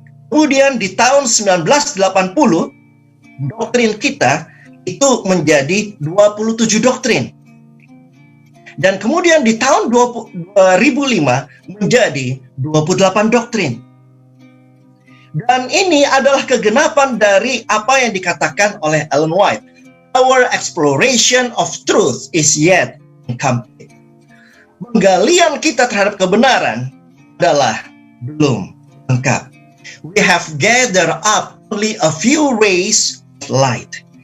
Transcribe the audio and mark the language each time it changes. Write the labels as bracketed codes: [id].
[id] Kemudian di tahun 1980, doktrin kita itu menjadi 27 doktrin. Dan kemudian di tahun 2005 menjadi 28 doktrin. Dan ini adalah kegenapan dari apa yang dikatakan oleh Ellen White. [en] Our exploration of truth is yet incomplete. [id] Penggalian kita terhadap kebenaran adalah belum lengkap. [en] We have gathered up only a few rays of light.